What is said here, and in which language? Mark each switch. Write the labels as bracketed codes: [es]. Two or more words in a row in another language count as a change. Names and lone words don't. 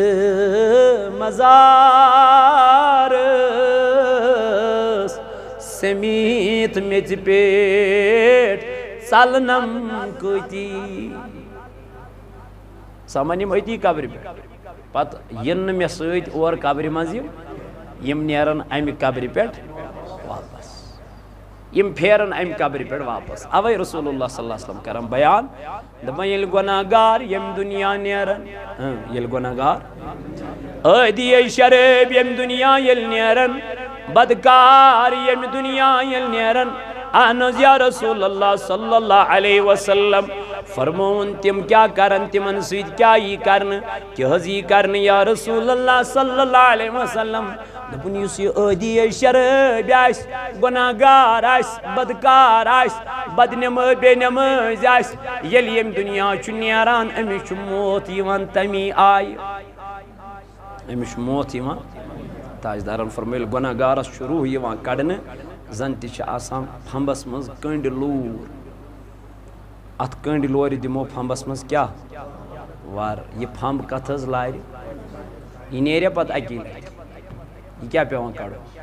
[ks] مزارس سمیٖت میٚژِ پٮ۪ٹھ ژلنم کۭتی سمان یم أتی قبرِ پٮ۪ٹھ پتہٕ یِن نہٕ مےٚ سۭتۍ اور قبرِ منٛز یم نیرن امہِ قبرِ پٮ۪ٹھ واپس یم پھیرن امہِ قبرِ پٮ۪ٹھ واپس اوے [ar] رسول اللہ صلی اللہ علیہ وسلم [ks] کران بیان دپان ییٚلہِ گۄناہ گار ییٚمہِ دُنیا نیرن ییٚلہِ گۄناہ گار عٲدی شرٲبۍ ییٚمہِ دُنیا ییٚلہِ نیرن بدکار ییٚمہِ دُنیا ییٚلہِ نیرن اہن حظ [ar] یا رسول اللہ صلی اللہ علیہ [ks] وسلم فرمون تم کیا کرن تمن سۭتۍ کیا یی کرنہٕ کہِ حظ یی کرنہٕ [ar] یا رسول اللہ صلی اللہ علیہ وسلم [ks] دپُن یُس یہِ عٲدی شرٲبۍ آسہِ گۄناہ گار آسہِ بدکار آسہِ بدنٮ۪مٲ بے نٮ۪مٲزۍ آسہِ ییٚلہِ ییٚمہِ دُنیا چھُ نیران أمِس چھُ موت یِوان تمی آیہِ أمِس چھُ موت یِوان تاجدارن فرمٲو ییٚلہِ گۄناہ گارس چھُ روح یِوان کڑنہٕ زن تہِ چھِ آسان پھمبس منٛز کٔنٛڈۍ لوٗر اتھ کٔنٛڈۍ لورِ دِمو پھمبس منٛز کیٛاہ وار یہِ پھمب کتھ حظ لارِ یہِ نیرِ پتہٕ اکی لٹہِ یہ کیا پیوان کڑو